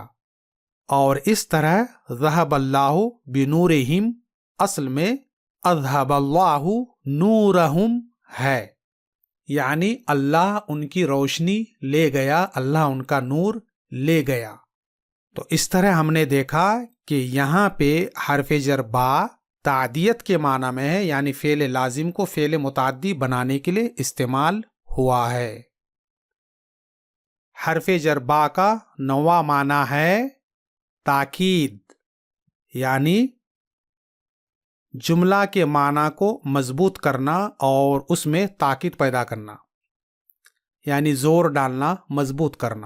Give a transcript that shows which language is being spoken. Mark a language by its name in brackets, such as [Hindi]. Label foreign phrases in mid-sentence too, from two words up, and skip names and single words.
[Urdu] اور اس طرح [Arabic] ذہب اللہ بنورہم [Urdu] اصل میں [Arabic] اذہب اللہ نورہم [Urdu] ہے، یعنی اللہ ان کی روشنی لے گیا، اللہ ان کا نور لے گیا. تو اس طرح ہم نے دیکھا کہ یہاں پہ حرف جر با تعدیت کے معنی میں ہے، یعنی فعل لازم کو فعل متعدی بنانے کے لیے استعمال ہوا ہے. حرف جر با کا نواں معنی ہے تاکید، یعنی جملہ کے معنی کو مضبوط کرنا اور اس میں تاکید پیدا کرنا، یعنی زور ڈالنا، مضبوط کرنا.